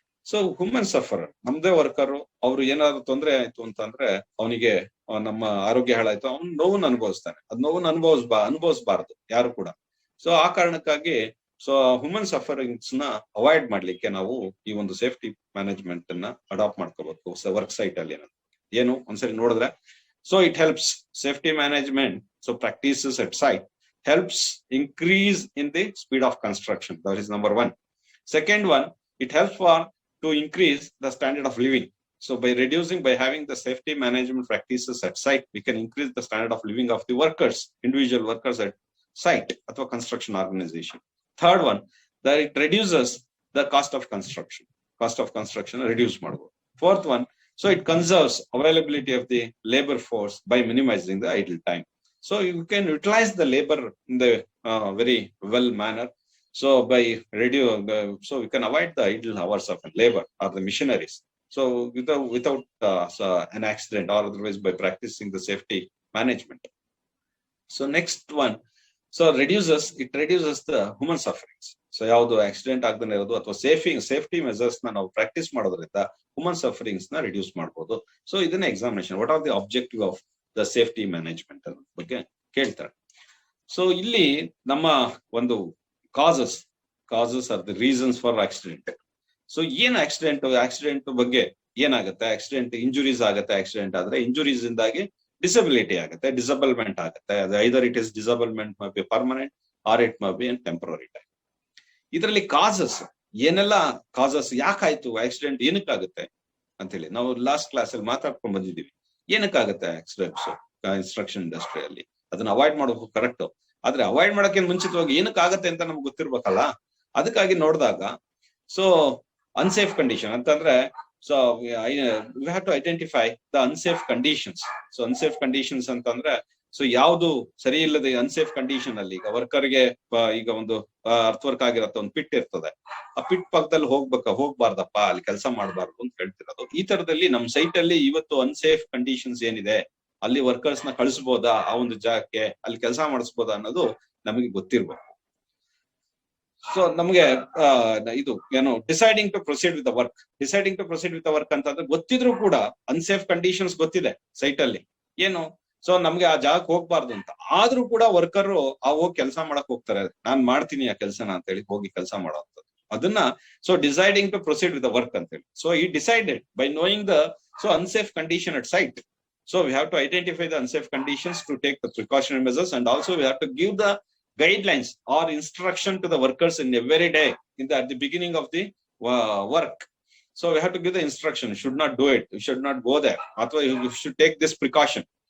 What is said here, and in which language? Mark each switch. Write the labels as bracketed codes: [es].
[kn] So human sufferer ನಮ್ದೇ worker, ಅವ್ರು ಏನಾದ್ರು ತೊಂದರೆ ಆಯ್ತು ಅಂತಂದ್ರೆ ಅವನಿಗೆ ನಮ್ಮ ಆರೋಗ್ಯ ಹಾಳಾಯ್ತು, ಅವ್ನು ನೋವನ್ನು ಅನುಭವಿಸ್ತಾನೆ. ಅದ್ ನೋವನ್ನು ಅನುಭವಿಸಬಾರ್ದು ಯಾರು ಕೂಡ. ಸೊ ಆ ಕಾರಣಕ್ಕಾಗಿ ಸೊ ಹ್ಯೂಮನ್ ಸಫರಿಂಗ್ಸ್ ನ ಅವಾಯ್ಡ್ ಮಾಡ್ಲಿಕ್ಕೆ ನಾವು ಈ ಒಂದು ಸೇಫ್ಟಿ ಮ್ಯಾನೇಜ್ಮೆಂಟ್ ಅನ್ನ ಅಡಾಪ್ಟ್ ಮಾಡ್ಕೋಬೇಕು ವರ್ಕ್ ಸೈಟ್ ಅಲ್ಲಿ. ಏನು ಒಂದ್ಸರಿ ನೋಡಿದ್ರೆ [en] So it helps safety management. So practices at site helps increase in the speed of construction. That is number one. Second one, it helps to increase the standard of living. So by having the safety management practices at site, we can increase the standard of living of the workers, individual workers at site or construction organization. Third one, that it reduces the cost of construction reduce [kn] ಮಾಡಬಹುದು. [en] Fourth one, so it conserves availability of the labor force by minimizing the idle time. So you can utilize the labor in the very well manner. So by so we can avoid the idle hours of labor or the machineries. So without an accident or otherwise by practicing the safety management. So next one, so it reduces the human sufferings. [kn] So ಯಾವುದು accident ಆಗದೇ ಇರೋದು ಅಥವಾ safety Messrs ನ ನಾವು practice ಮಾಡೋದ್ರಿಂದ human sufferings ನ reduce ಮಾಡಬಹುದು. [en] so [kn] ಇದನ್ನ [en] examination what are the objective of the safety management [kn] ಅನ್ನೋ ಬಗ್ಗೆ ಕೇಳ್ತಾರೆ. [en] so [kn] ಇಲ್ಲಿ ನಮ್ಮ ಒಂದು [en] Causes are the reasons for accident. [kn] So ಏನ್ ಆಕ್ಸಿಡೆಂಟ್ ಬಗ್ಗೆ ಏನಾಗುತ್ತೆ, ಆಕ್ಸಿಡೆಂಟ್ ಇಂಜುರೀಸ್ ಆಗುತ್ತೆ. ಆಕ್ಸಿಡೆಂಟ್ ಆದ್ರೆ ಇಂಜುರೀಸ್ ಇಂದಾಗಿ ಡಿಸಬಿಲಿಟಿ ಆಗುತ್ತೆ, ಡಿಸಬಲ್ಮೆಂಟ್ ಆಗುತ್ತೆ. [en] ಅದು either it is disablement may be permanent or it may be and temporary time. [kn] ಇದರಲ್ಲಿ ಕಾಸಸ್ ಏನೆಲ್ಲ ಕಾಸಸ್ ಯಾಕಾಯ್ತು ಆಕ್ಸಿಡೆಂಟ್ ಏನಕ್ಕಾಗುತ್ತೆ ಅಂತ ಹೇಳಿ ನಾವು ಲಾಸ್ಟ್ ಕ್ಲಾಸ್ ಅಲ್ಲಿ ಮಾತಾಡ್ಕೊಂಡ್ ಬಂದಿದ್ದೀವಿ. ಏನಕ್ಕಾಗುತ್ತೆ ಆಕ್ಸಿಡೆಂಟ್ಸ್ ಕನ್ಸ್ಟ್ರಕ್ಷನ್ ಇಂಡಸ್ಟ್ರಿಯಲ್ಲಿ, ಅದನ್ನ ಅವಾಯ್ಡ್ ಮಾಡೋದು ಕರೆಕ್ಟ್. ಆದ್ರೆ ಅವಾಯ್ಡ್ ಮಾಡಕ್ಕೆ ಮುಂಚಿತವಾಗಿ ಏನಕ್ಕಾಗತ್ತೆ ಅಂತ ನಮ್ಗೆ ಗೊತ್ತಿರ್ಬೇಕಲ್ಲ. ಅದಕ್ಕಾಗಿ ನೋಡಿದಾಗ ಸೊ ಅನ್ಸೇಫ್ ಕಂಡೀಷನ್ ಅಂತಂದ್ರೆ [en] So we have to identify the unsafe conditions. [kn] So unsafe conditions ಅಂತಂದ್ರೆ ಸೊ ಯಾವ್ದು ಸರಿ ಇಲ್ಲದೆ ಅನ್ಸೇಫ್ ಕಂಡೀಷನ್ ಅಲ್ಲಿ ಈಗ ವರ್ಕರ್ಗೆ ಈಗ ಒಂದು ಅರ್ಥ ವರ್ಕ್ ಆಗಿರತ್ತೆ, ಒಂದು ಪಿಟ್ ಇರ್ತದೆ, ಆ ಪಿಟ್ ಪಕ್ಕದಲ್ಲಿ ಹೋಗ್ಬಾರ್ದಪ್ಪ, ಅಲ್ಲಿ ಕೆಲಸ ಮಾಡಬಾರ್ದು ಅಂತ ಹೇಳ್ತಿರೋದು. ಈ ತರದಲ್ಲಿ ನಮ್ ಸೈಟ್ ಅಲ್ಲಿ ಇವತ್ತು ಅನ್ಸೇಫ್ ಕಂಡೀಷನ್ಸ್ ಏನಿದೆ, ಅಲ್ಲಿ ವರ್ಕರ್ಸ್ ನ ಕಳಿಸ್ಬೋದಾ, ಆ ಒಂದು ಜಾಗಕ್ಕೆ ಅಲ್ಲಿ ಕೆಲಸ ಮಾಡಿಸ್ಬೋದಾ ಅನ್ನೋದು ನಮಗೆ ಗೊತ್ತಿರ್ಬೇಕು. ಸೊ ನಮ್ಗೆ ಇದು ಏನು [en] deciding to proceed with the work [kn] ಅಂತಂದ್ರೆ ಗೊತ್ತಿದ್ರು ಕೂಡ ಅನ್ಸೇಫ್ ಕಂಡೀಷನ್ಸ್ ಗೊತ್ತಿದೆ ಸೈಟ್ ಅಲ್ಲಿ ಏನು, ಸೊ ನಮ್ಗೆ ಆ ಜಾಗಕ್ಕೆ ಹೋಗ್ಬಾರ್ದು ಅಂತ, ಆದ್ರೂ ಕೂಡ ವರ್ಕರ್ ಹೋಗಿ ಕೆಲಸ ಮಾಡಕ್ ಹೋಗ್ತಾರೆ, ನಾನ್ ಮಾಡ್ತೀನಿ ಆ ಕೆಲಸನ ಅಂತ ಹೇಳಿ ಹೋಗಿ ಕೆಲಸ ಮಾಡೋವಂಥದ್ದು. ಅದನ್ನ [en] so deciding to proceed with the work [kn] ಅಂತ ಹೇಳಿ. [en] So ಈ decided by knowing the so unsafe condition at site. So we have to identify the unsafe conditions to take the precautionary measures, and also we have to give the guidelines or instruction to the workers in every day at the beginning of the work. So we have to give the instruction, you should not do it, you should not go there, [kn] ಅಥವಾ [en] you should take this precaution.